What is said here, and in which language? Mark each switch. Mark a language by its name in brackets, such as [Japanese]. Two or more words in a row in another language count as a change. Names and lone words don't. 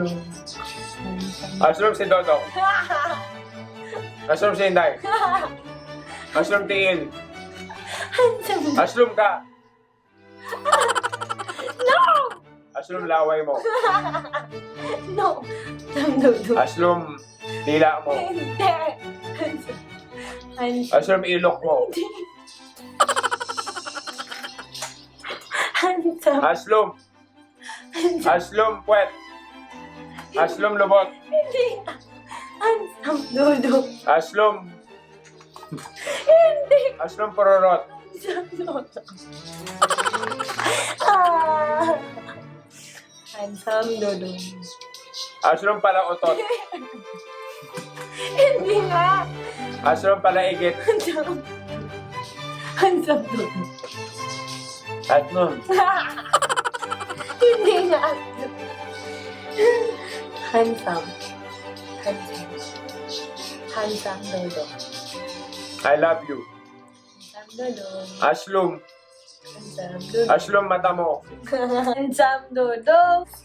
[Cebuano] Aslom si Dodong. Aslom si Inday. Aslom Tiil. Handsome. Aslom ka. No! Aslom laway mo. No. Dodo. Aslom tila mo. Hindi. Handsome. Handsome. Aslom ilok mo. Handsome. Aslom. Aslom puwet. Aslom lubot. Hindi. Handsome. Dodo. Aslom. Hindi. Aslom pororot. Handsome. Dodo. Ah. Handsome. Dodo. Aslom pala otot. Hindi nga. Aslom palaigit. Handsome Dodo. Aslom. Hindi nga handsome. Handsome. Handsome. Handsome Dodo. [English] I love you. [Cebuano] Handsome Dodo. Aslom. Handsome Dodo. Aslom mata mo. Handsome Dodo.